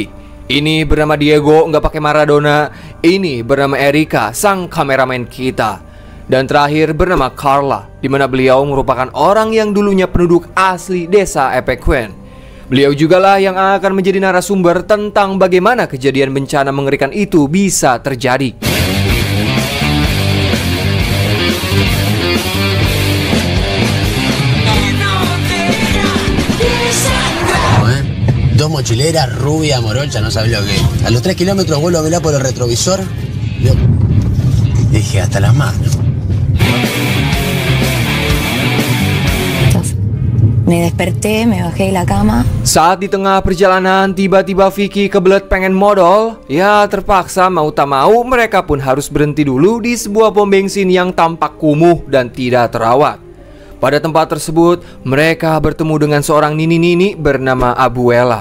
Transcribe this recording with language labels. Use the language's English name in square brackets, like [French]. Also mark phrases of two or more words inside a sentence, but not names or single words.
[Indonesian] Ini bernama Diego, nggak pakai Maradona. Ini bernama Erika, sang kameramen kita. Dan terakhir bernama Carla, di mana beliau merupakan orang yang dulunya penduduk asli desa Epecuén. Beliau jugalah yang akan menjadi narasumber tentang bagaimana kejadian bencana mengerikan itu bisa terjadi. [Spanish] Dos mochileras, rubia, morocha, no sabes lo que. A los 3 kilómetros vuelvo a mirar por el retrovisor. Dije, hasta las manos. Me desperté, me bajé de la cama. [Indonesian] Saat di tengah perjalanan, tiba-tiba Vicky kebelet pengen modal. Ya terpaksa mau tak mau, mereka pun harus berhenti dulu di sebuah pom bensin yang tampak kumuh dan tidak terawat. Pada tempat tersebut, mereka bertemu dengan seorang nini-nini bernama Abuela.